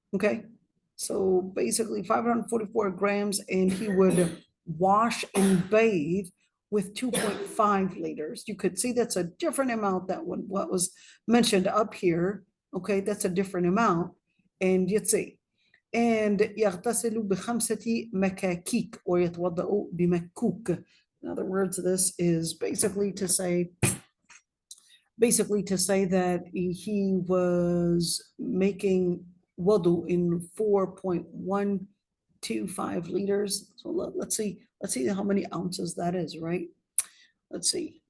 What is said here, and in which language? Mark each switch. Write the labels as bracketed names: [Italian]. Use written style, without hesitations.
[English] Okay, so basically 544 grams, and he would wash and bathe with 2.5 liters. You could see that's a different amount than what was mentioned up here. Okay, that's a different amount, and you'd see. And [Arabic] يغتسل بخمسة مكاكيك [English] or [Arabic] يتوضأ بمكوك. [English] In other words, this is basically to say that he was making wudu in 4.125 liters. So let's see how many ounces that is, right? Let's see.